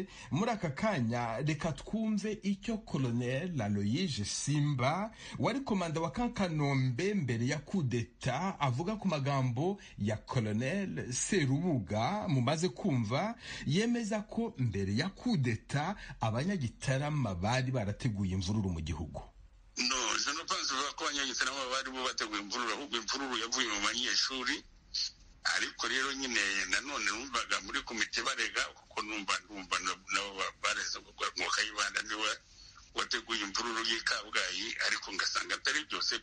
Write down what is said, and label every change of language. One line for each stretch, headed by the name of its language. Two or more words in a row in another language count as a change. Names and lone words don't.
Kinyarwanda: Muri aka kanya reka twumve icyo Colonel Aloyse Simba wari komanda wa Kanombe mbere ya kudeta avuga ku magambo ya Colonel Serubuga mumaze kumva. Yemeza ko mbere ya kudeta abanyagitarama bari barateguye imvururu mu gihugu. No,
French: je ne pense pas
Kinyarwanda: ko abanyagitarama bari bo bateguye imvururu, ahubwo imvururu yavuye mu banyeshuri. Ariko rero nyine nanone numvaga muri komite barega kuko numva nabo bareze ngo Kayibanda niwe wateguye imvururu y'Ikabgayi, ariko ngasanga atari byose.